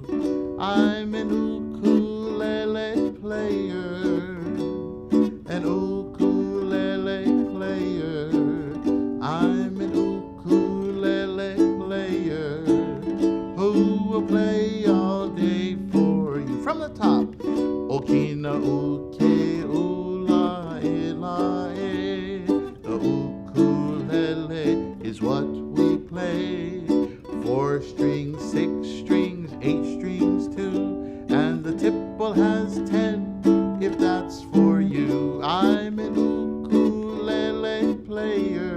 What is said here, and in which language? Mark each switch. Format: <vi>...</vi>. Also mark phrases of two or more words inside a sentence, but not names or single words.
<en>I'm an ukulele player. An ukulele player. I'm an ukulele player. Who will play all day for you? From the top.</en> <haw>Okina uke ula ela e.</haw> <en>The ukulele is what we play. 4 strings, 6 strings, 8 strings too. And the tipple has 10, if that's for you. I'm an ukulele player.</en>